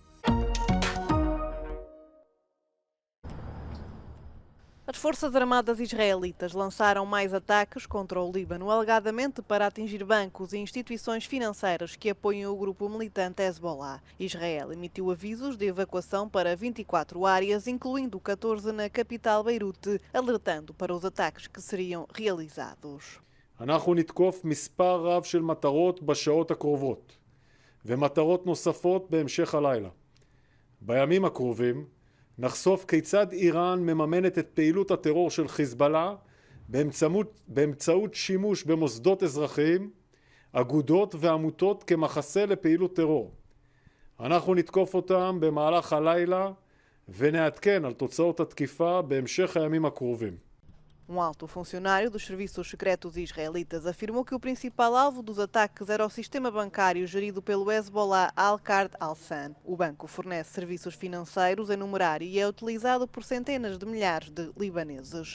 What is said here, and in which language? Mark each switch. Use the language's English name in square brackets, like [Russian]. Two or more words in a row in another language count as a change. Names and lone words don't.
[Portuguese] As Forças Armadas israelitas lançaram mais ataques contra o Líbano, alegadamente para atingir bancos e instituições financeiras que apoiam o grupo militante Hezbollah. Israel emitiu avisos de evacuação para 24 áreas, incluindo 14 na capital Beirute, alertando para os ataques que seriam realizados. [Hebrew] אנחנו נתקוף מספר רב של מטרות בשעות הקרובות, ומטרות נוספות בהמשך הלילה. בימים הקרובים נחשוף כיצד איראן מממנת את פעילות הטרור של חיזבאללה באמצעות שימוש במוסדות אזרחיים, אגודות ועמותות כמחסה לפעילות טרור. אנחנו נתקוף אותם במהלך הלילה ונעדכן על תוצאות התקיפה בהמשך הימים הקרובים. [Portuguese] Alto funcionário dos serviços secretos israelitas afirmou que o principal alvo dos ataques era o sistema bancário gerido pelo Hezbollah Al-Qard Al-San. O banco fornece serviços financeiros em numerário e é utilizado por centenas de milhares de libaneses.